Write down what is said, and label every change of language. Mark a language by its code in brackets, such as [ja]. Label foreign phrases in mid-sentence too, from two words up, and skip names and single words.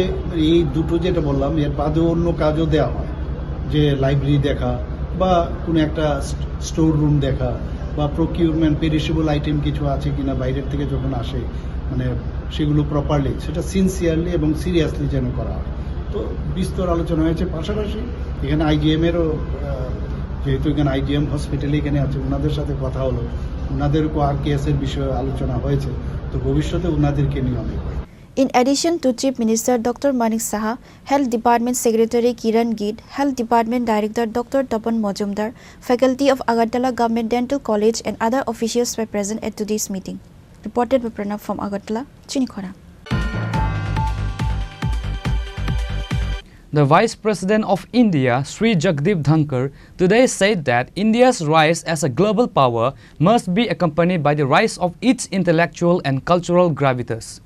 [bn] এই দুটো যেটা বললাম এর বাদেও অন্য কাজও দেওয়া হয় যে লাইব্রেরি দেখা বা কোনো একটা [en] store room [bn] দেখা বা [en] procurement perishable item [bn] কিছু আছে কিনা বাইরের থেকে যখন আসে মানে সেগুলো প্রপারলি সেটা সিনসিয়ারলি এবং সিরিয়াসলি যেন করা হয় তো বিস্তর আলোচনা হয়েছে পাশাপাশি এখানে আইজিএমেরও যেহেতু এখানে আইজিএম হসপিটালে এখানে আছে ওনাদের সাথে কথা হলো ওনাদেরকেও আর কেসের বিষয়ে আলোচনা হয়েছে তো ভবিষ্যতে ওনাদেরকে নিয়ে অনেক [en] In addition to Chief Minister Dr. Manik Saha, Health Department Secretary Kiran Gid, Health Department Director Dr. Tapan Majumdar, faculty of Agartala Government Dental College and other officials were present at today's meeting. Reported by Pranav from Agartala, Chini Khorang. The Vice President of India, Sri Jagdeep Dhankar, today said that India's rise as a global power must be accompanied by the rise of its intellectual and cultural gravitas.